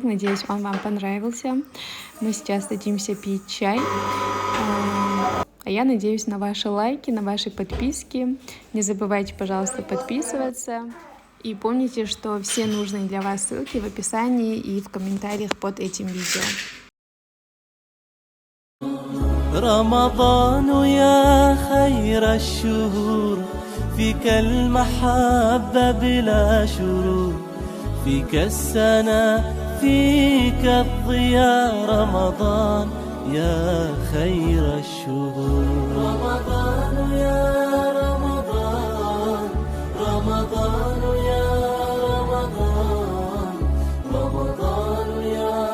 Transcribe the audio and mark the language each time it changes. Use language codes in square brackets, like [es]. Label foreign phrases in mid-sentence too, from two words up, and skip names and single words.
[ru] Надеюсь, он вам понравился. Мы сейчас садимся пить чай. А я надеюсь на ваши лайки, на ваши подписки. Не забывайте, пожалуйста, подписываться. И помните, что все нужные для вас ссылки в описании и в комментариях под этим видео. [ar] رمضان يا خير الشهور فيك المحبة بلا شرور فيك السنة فيك الضياء رمضان يا خير الشهور رمضان يا رمضان رمضان يا رمضان رمضان يا